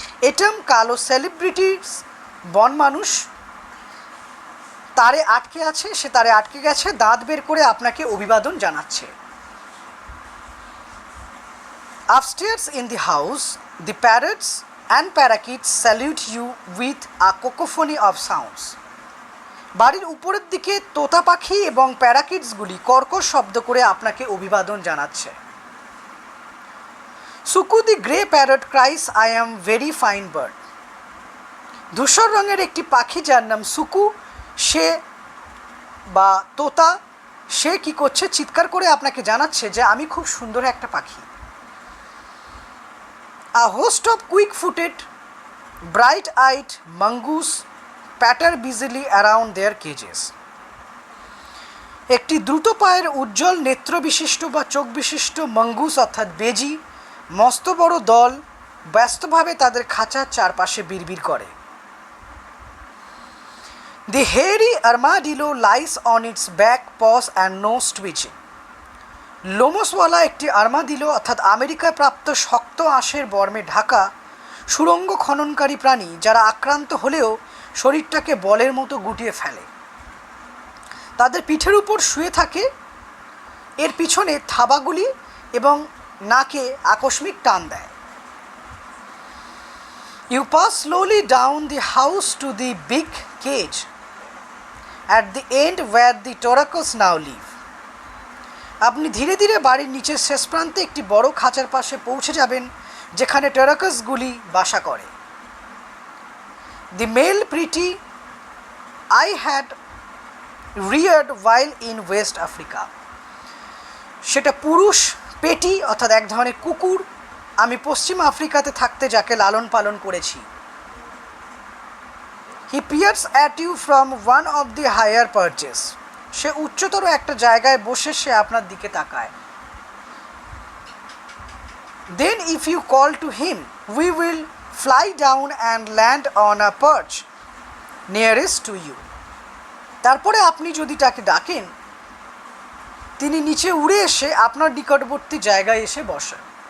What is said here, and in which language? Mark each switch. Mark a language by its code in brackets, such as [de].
[bn] Atom, কালো celebrities বন মানুষ, তারে আটকে আছে, সে তারে আটকে গেছে, দাঁত বের করে আপনাকে অভিবাদন জানাচ্ছে। [en] Upstairs in the house, the parrots and parakeets salute you with a cacophony of sounds. [bn] বাড়ির উপরের দিকে তোতা পাখি এবং প্যারাকিটসগুলি কর্কশ শব্দ করে আপনাকে অভিবাদন জানাচ্ছে। [en] Suku the grey parrot cries, I am very fine bird. [bn] ধূসর রঙের একটি পাখি যার নাম সুকু, সে বা তোতা, সে কি করছে, চিৎকার করে আপনাকে জানাচ্ছে যে আমি খুব সুন্দর একটা পাখি। [en] A host of quick-footed, bright-eyed mongoose patter busily around their cages. [bn] একটি দ্রুত পায়ের উজ্জ্বল নেত্র বিশিষ্ট বা চোখ বিশিষ্ট মঙ্গুস অর্থাৎ বেজি মস্ত বড় দল ব্যস্তভাবে তাদের খাঁচার চারপাশে বিড়বিড় করে। [en] The hairy armadillo lies on its back paws and nose twitching. [bn] লোমসওয়ালা একটি আর্মাদিলো অর্থাৎ আমেরিকায় প্রাপ্ত শক্ত আঁশের বর্মে ঢাকা সুড়ঙ্গ খননকারী প্রাণী, যারা আক্রান্ত হলেও শরীরটাকে বলের মতো গুটিয়ে ফেলে, তাদের পিঠের উপর শুয়ে থাকে, এর পিছনে থাবাগুলি এবং নাকে আকস্মিক টান দেয়। [en] You pass slowly down the house to the big cage at the end where the toracos now live. [bn] আপনি ধীরে ধীরে বাড়ির নিচের শেষ প্রান্তে একটি বড় খাঁচার পাশে পৌঁছে যাবেন যেখানে টেরাকাসগুলি বাসা করে। [en] The male pretty I had reared while in West Africa. [bn] সেটা পুরুষ পেটি অর্থাৎ এক ধরনের কুকুর আমি পশ্চিম আফ্রিকাতে থাকতে যাকে লালন পালন করেছি। [en] He peers at you from one of the higher perches. [bn] সে উচ্চতর একটা জায়গায় বসে সে আপনার দিকে তাকায়। [en] Then if you call to him, we will fly down and land on a perch nearest to you. [bn] তারপরে আপনি যদি তাকে ডাকেন, তিনি নিচে উড়ে এসে আপনার নিকটবর্তী জায়গায় এসে বসেন।